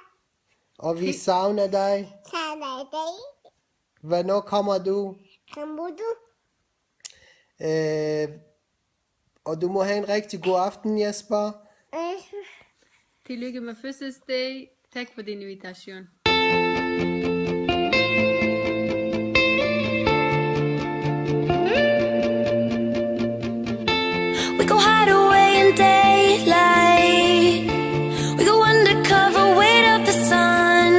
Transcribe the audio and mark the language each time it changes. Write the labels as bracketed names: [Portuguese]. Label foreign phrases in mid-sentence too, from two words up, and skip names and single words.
[Danish] Og vi savner dig. Savner dig. Hvornår kommer du? Kommer du? Og du må have en rigtig god aften, Jesper. Tillykke med fødselsdag. Tak for din invitation. [English] We go hide away in daylight. We go undercover, wait up the sun.